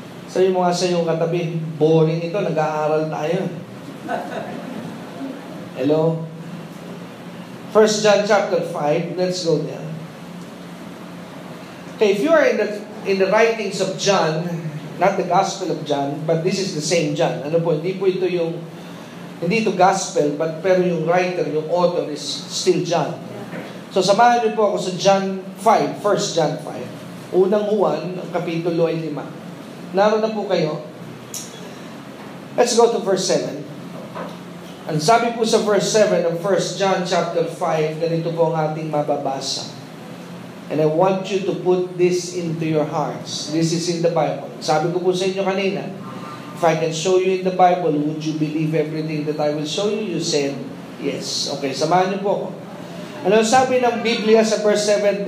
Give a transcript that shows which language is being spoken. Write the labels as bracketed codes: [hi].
[tl] Sabi mo nga sa iyong katabi, boring ito, nag-aaral tayo. [en] Hello? 1 John chapter 5, let's go there. Okay, if you are in the writings of John, not the Gospel of John, but this is the same John. [tl] Ano po, hindi ito Gospel, pero yung writer, yung author [en] is still John. [tl] So samahan niyo po ako sa John 5, 1 John 5. Unang Juan, kapitulo ay 5. Naroon na po kayo. [en] Let's go to verse 7. [tl] Ang sabi po sa verse 7 ng 1 John chapter 5, ganito po ang ating mababasa. [en] And I want you to put this into your hearts. This is in the Bible. [tl] Sabi ko po sa inyo kanina, [en] if I can show you in the Bible, would you believe everything that I will show you? You said, yes. [tl] Okay, samahan niyo po ako. Ano sabi ng Biblia sa verse 7?